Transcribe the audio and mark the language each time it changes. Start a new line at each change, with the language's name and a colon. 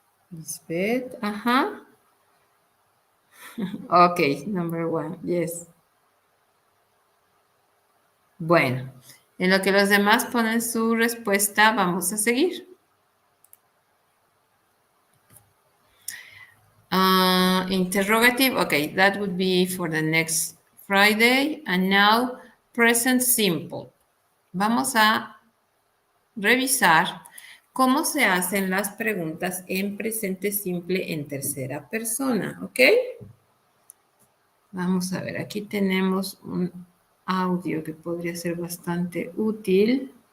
English: Lisbeth, ajá. Ok, number one, yes.
Spanish: Bueno, en lo que los demás ponen su respuesta, vamos a seguir.
English: Interrogative, okay, that would be for the next Friday. And now, present simple.
Spanish: Vamos a revisar cómo se hacen las preguntas en presente simple en tercera persona, ¿ok? Vamos a ver, aquí tenemos un audio que podría ser bastante útil.